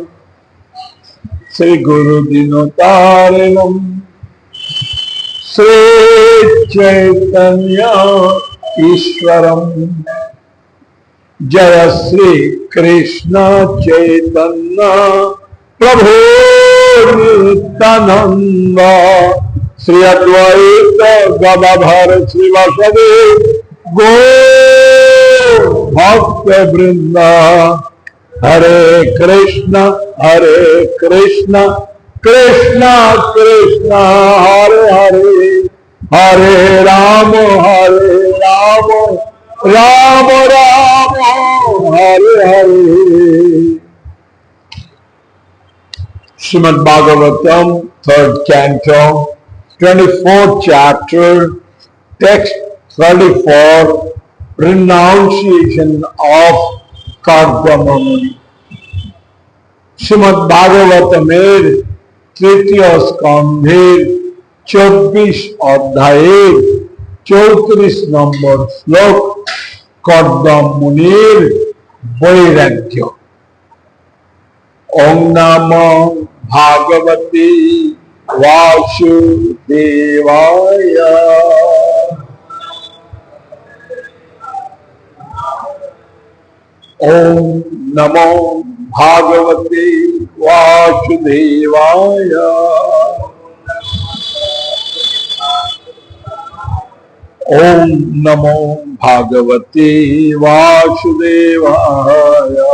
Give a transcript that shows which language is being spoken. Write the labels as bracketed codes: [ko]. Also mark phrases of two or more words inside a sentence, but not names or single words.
[sa] श्री गुरु दिनोतारिणम् श्री चैतन्य ईश्वरम् जय श्री कृष्ण चैतन्य प्रभु नित्यानंद श्री अद्वैत गदाधर श्रीवासदि गौर भक्त वृंदा। हरे कृष्ण कृष्ण कृष्ण हरे हरे हरे राम राम राम हरे हरे। [en] Srimad Bhagavatam, 3rd canto, 24th chapter, text 34, renunciation of Kardama Muni। [bn] শ্রীমদ্ ভাগবতমের তৃতীয় স্কন্ধের 24 অধ্যায়ের 34 নম্বর শ্লোক কর্দম মুনির বৈরাগ্য। [sa] ওম নমো ভাগবতে বাসুদেবায়। ओम नमो भागवते वासुदेवाय। ओम नमो भागवते वासुदेवाय।